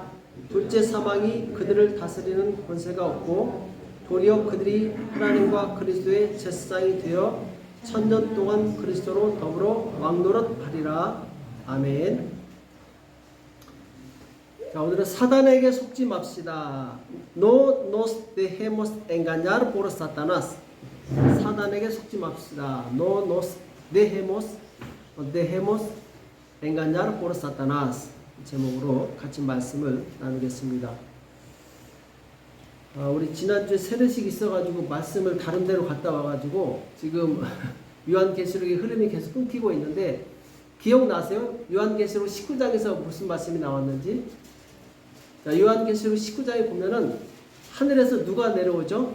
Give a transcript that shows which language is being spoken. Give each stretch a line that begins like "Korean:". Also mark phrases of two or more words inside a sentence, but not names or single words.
Korean: 둘째 사망이 그들을 다스리는 권세가 없고 도리어 그들이 하나님과 그리스도의 제사장이 되어 1000년 동안 그리스도로 더불어 왕노릇하리라. 아멘. 자, 오늘은 사단에게 속지 맙시다.
Spanish: No nos dejemos engañar por Satanás.
Korean: 사단에게 속지 맙시다.
Spanish: No nos dejemos engañar por Satanás.
Korean: 제목으로 같이 말씀을 나누겠습니다. 우리 지난주에 세례식 있어가지고 말씀을 다른 데로 갔다 와가지고 지금 요한계시록의 흐름이 계속 끊기고 있는데 기억나세요? 요한계시록 19장에서 무슨 말씀이 나왔는지? 자, 요한계시록 19장에 보면은 하늘에서 누가 내려오죠?